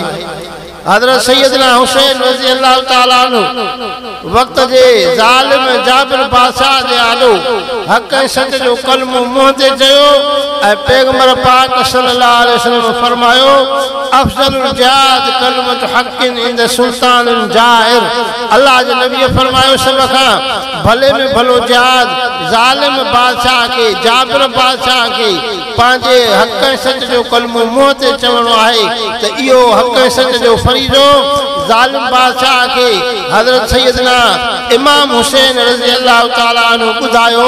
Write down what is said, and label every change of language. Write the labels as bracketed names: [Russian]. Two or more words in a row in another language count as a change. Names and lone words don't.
[Sindhi] हज़रत सैयदना हुसैन [Arabic] رضي الله تعالى عنه [Sindhi] वक़्त जे ज़ालिम जाबिर बादशाह जे आॾो हक़ ऐं सच जो कलमो मुंहं ते चयो ऐं पैगंबर पाक [Arabic] صلى الله عليه وسلم [Sindhi] फरमायो [Arabic] أفضل الجهاد كلمة حق عند سلطان جائر. [Sindhi] अल्लाह जे नबी फरमायो सभ खां भले में भलो जिहाद ज़ालिम बादशाह के जाबिर बादशाह के पंहिंजे हक़ ऐं सच जो कलमो मुंहं ते चवणो आहे त इहो हक़ ऐं सच जो फरीज़ो ज़ालिम बादशाह के हज़रत सैयदना इमाम हुसैन [Arabic] رضي الله تعالى عنه [Sindhi] ॿुधायो।